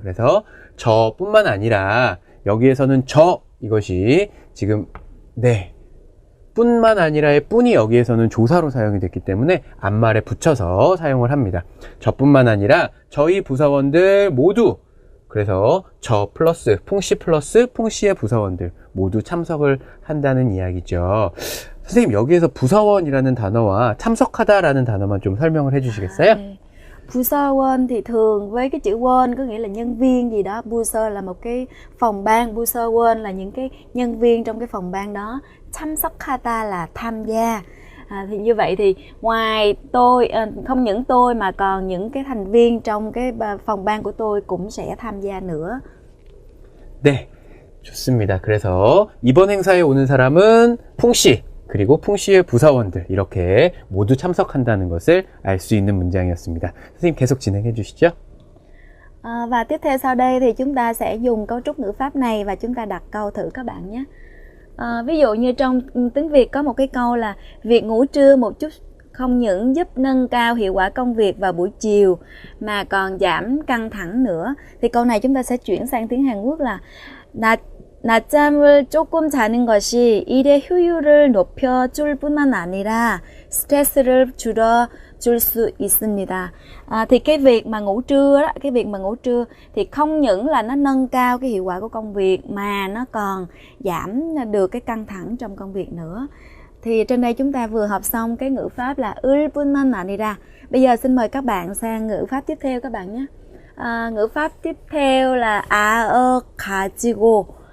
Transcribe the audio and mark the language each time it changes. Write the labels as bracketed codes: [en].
[ko] 그래서 저뿐만 아니라 여기에서는 이것이 지금 뿐만 아니라의 뿐이 여기에서는 조사로 사용이 됐기 때문에 앞말에 붙여서 사용을 합니다. 저뿐만 아니라 저희 부서원들 모두, 그래서 저 플러스 풍씨의 부서원들 모두 참석을 한다는 이야기죠. 선생님, 여기에서 부서원이라는 단어와 참석하다라는 단어만 좀 설명을 해주시겠어요? 네. [vi] Busa원 thì thường với cái chữ won có nghĩa là nhân viên gì đó. Busa là một cái phòng ban, Busa원 là những cái nhân viên trong cái phòng ban đó. 참석하다 là tham gia. Thì như vậy thì ngoài tôi, không những tôi mà còn những cái thành viên trong cái phòng ban của tôi cũng sẽ tham gia nữa. [ko] 네, 좋습니다. 그래서 이번 행사에 오는 사람은 풍씨, 그리고 풍씨의 부사원들 이렇게 모두 참석한다는 것을 알 수 있는 문장이었습니다. 선생님 계속 진행해 주시죠. [vi] Và tiếp theo sau đây thì chúng ta sẽ dùng cấu trúc ngữ pháp này và chúng ta đặt câu thử các bạn nhé. Ví dụ như trong tiếng Việt có một cái câu là việc ngủ trưa một chút không những giúp nâng cao hiệu quả công việc vào buổi chiều mà còn giảm căng thẳng nữa. Thì câu này chúng ta sẽ chuyển sang tiếng Hàn Quốc là [ko] 낮잠을 조금 자는 것이 일의 효율을 높여줄 뿐만 아니라 스트레스를 줄여줄 수 있습니다. [vi] Thì cái việc mà ngủ trưa thì không những là nó nâng cao cái hiệu quả của công việc mà nó còn giảm được cái căng thẳng trong công việc nữa. Thì trên đây chúng ta vừa học xong cái ngữ pháp là 을 뿐만 아니라. Bây giờ xin mời các bạn sang ngữ pháp tiếp theo các bạn nhé. Ngữ pháp tiếp theo là 가지고.